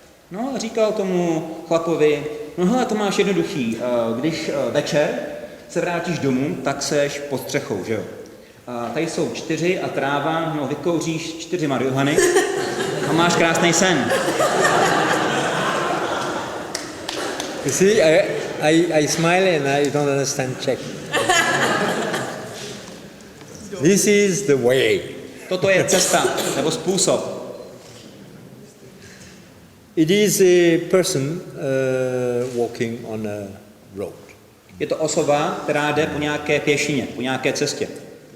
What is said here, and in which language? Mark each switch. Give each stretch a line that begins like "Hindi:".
Czech: No a říkal tomu chlapovi, no hele, to máš jednoduchý, když večer se vrátíš domů, tak seš pod střechou, že jo? A tady jsou 4 a tráva, no vykouříš 4 marihuany a máš krásný sen.
English: You see, I smile and I don't understand Czech. This is the way.
Czech: Toto je cesta, nebo způsob.
English: It is a person walking on a road.
Czech: Je to osoba, která jde po nějaké pěšině, po nějaké cestě.